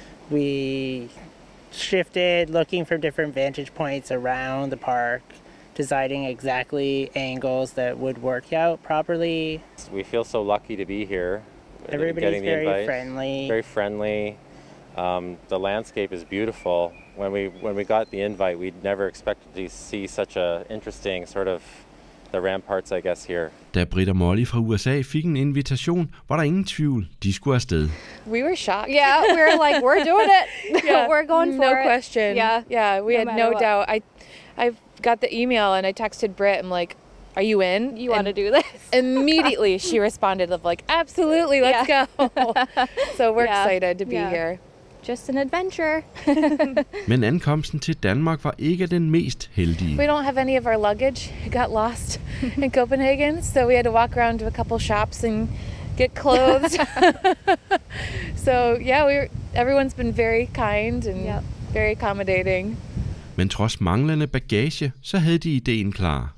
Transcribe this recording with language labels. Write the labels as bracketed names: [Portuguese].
[English] We shifted, looking for different vantage points around the park, deciding exactly angles that would work out properly. We feel so lucky to be here. Everybody's very friendly. Very friendly. The landscape is beautiful. When we got the invite, we'd never expected to see such a interesting sort of the ramparts, I guess, here. [Danish] Da Britt og Molly fra USA fik en invitation, var der ingen tvivl. De skulle afsted. [English] We were shocked. Yeah, we were like, we're doing it. Yeah, we're going for no it. question. Yeah, we had no doubt. I got the email and I texted Britt. I'm like, "Are you in? You want to do this?" Immediately she responded of like, "Absolutely, let's go." So we're excited to be here. Just an adventure. [Danish] Men ankomsten til Danmark var ikke den mest heldige. [English] We don't have any of our luggage. It got lost in Copenhagen, so we had to walk around to a couple shops and get clothes. So yeah, everyone's been very kind and very accommodating. [Danish] Men trods manglende bagage, så havde de ideen klar.